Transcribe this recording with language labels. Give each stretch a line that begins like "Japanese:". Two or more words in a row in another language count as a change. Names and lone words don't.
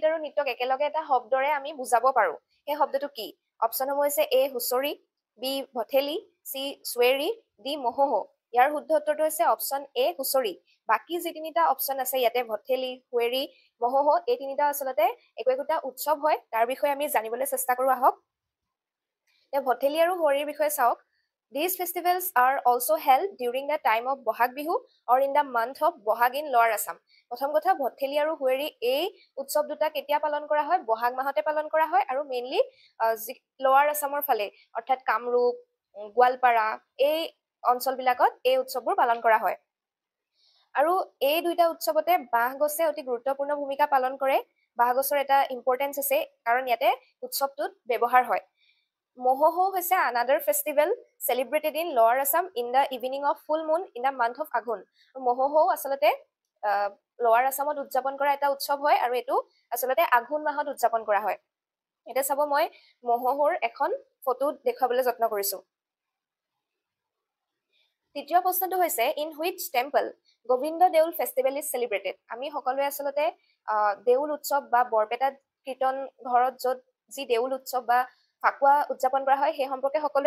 Assamese: আৰু নৃত্যক একেলগে এটা শব্দৰে আমি বুজাব পাৰো সেই শব্দটো কি অপচনসমূহ হৈছে এ হুঁচৰি বি ভঠেলি সি সুৱেৰি ডি মহোহ ইয়াৰ শুদ্ধ উত্তৰটো হৈছে অপচন এ হুঁচৰি বাকি যি তিনিটা অপচন আছে ইয়াতে ভঠেলি সুৱেৰি মহোহ এই তিনিটা আচলতে একোটা উৎসৱ হয় তাৰ বিষয়ে আমি জানিবলৈ চেষ্টা কৰো আহক ভঠেলি আৰু সুৱেৰিৰ বিষয়ে চাওক
English: These festivals are also held during the time of Bohag Bihu or in the month of Bohag in Lower Assam.
Assamese: প্ৰথম কথা ভঠেলি আৰু হুৱেৰি এই উৎসৱ দুটা কেতিয়া পালন কৰা হয় বহাগ মাহতে পালন কৰা হয় আৰু মেইনলি লোৱাৰ আসামৰ ফালে অৰ্থাৎ কামৰূপ গোৱালপাৰা এই অঞ্চলবিলাকত এই উৎসৱবোৰ পালন কৰা হয় আৰু এই দুইটা উৎসৱতে বাঁহ গছে অতি গুৰুত্বপূৰ্ণ ভূমিকা পালন কৰে বাঁহ গছৰ এটা ইম্পৰ্টেন্স আছে কাৰণ ইয়াতে উৎসৱটোত ব্যৱহাৰ হয়
English: Mohoho is another festival celebrated in Lower Assam in the evening of full moon in the month of Agun.
Assamese: মহোহ আচলতে লোৱাৰ আসামত উদযাপন কৰা এটা উৎসৱ হয় আৰু এটো আচলতে আঘোণ মাহত উদযাপন কৰা হয় এটা চাব মই মহোহৰ এখন ফটো দেখাবলৈ যত্ন কৰিছো তৃতীয় প্ৰশ্নটো হৈছে
English: in which temple
Assamese: গোবিন্দ দেউল
English: festival is celebrated
Assamese: আমি সকলোৱে আচলতে দেউল উৎসৱ বা বৰপেটা কীৰ্তন ঘৰত যত যি দেউল উৎসৱ বা ফাকুৱা উদযাপন কৰা হয় সেই সম্পৰ্কে সকলোৱে